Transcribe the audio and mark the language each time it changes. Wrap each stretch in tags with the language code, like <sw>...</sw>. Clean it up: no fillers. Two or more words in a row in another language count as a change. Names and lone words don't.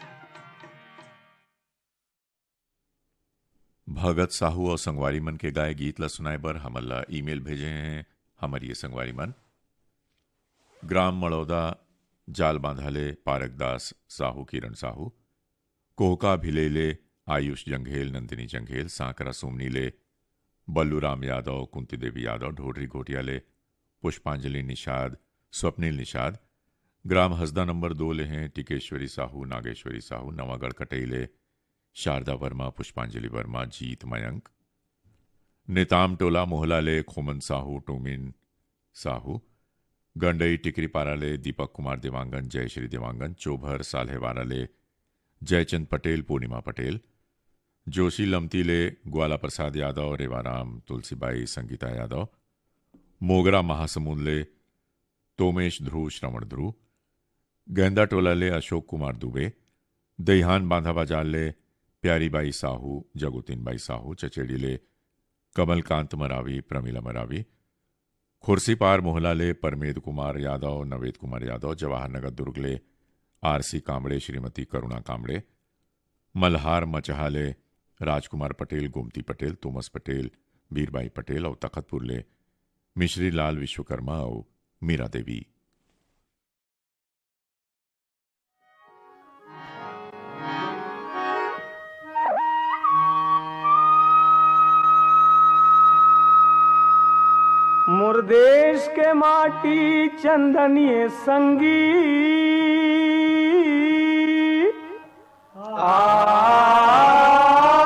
<hne>भगत साहू और संगवारी मन के गाए गीत ला सुनाए बर हमला ईमेल भेजे हैं हमर ये संगवारी मन ग्राम मड़ौदा जाल बांधाले पारकदास साहू किरण साहू कोहका भिलेले आयुष जंघेल नंदिनी जंघेल सांकरा सोमनीले बल्लूराम यादव कुंती देवी यादव ढोडरी घोटियाले पुष्पांजलि निषाद स्वप्निल निषाद ग्राम हसदा नंबर 2 ले हैं टिकेश्वरी साहू नागेश्वरी साहू नवागढ़ कटेले शारदा वर्मा पुष्पांजलि वर्मा जीत मयंक निताम टोला मोहला ले खोमन साहू टोमिन साहू गंडई टिकरीपारा ले दीपक कुमार देवांगन जयश्री देवांगन चोभर साल्हेवारा ले जयचंद पटेल पूर्णिमा पटेल जोशी लमती ले ग्वाला प्रसाद यादव रेवाराम तुलसीबाई संगीता यादव मोगरा महासमुंद ले तोमेश ध्रुव श्रवण ध्रुव गेंदा टोला ले अशोक कुमार दुबे दहिहान बांधा बाजार ले प्यारीबाई साहू जगुतीनबाई साहू चचेड़ी ले कमलकांत मरावी प्रमिला मरावी खुर्सीपार मोहला ले परमेद कुमार यादव नवेद कुमार यादव जवाहरनगर दुर्ग ले आरसी कांबड़े श्रीमती करुणा कांबड़े मल्हार मचहाले राजकुमार पटेल गोमती पटेल तोमस पटेल बीरबाई पटेल और तखतपुर ले मिश्री लाल विश्वकर्मा और मीरा देवी। मोर देश के माटी चंदनिए संगी आ</hne>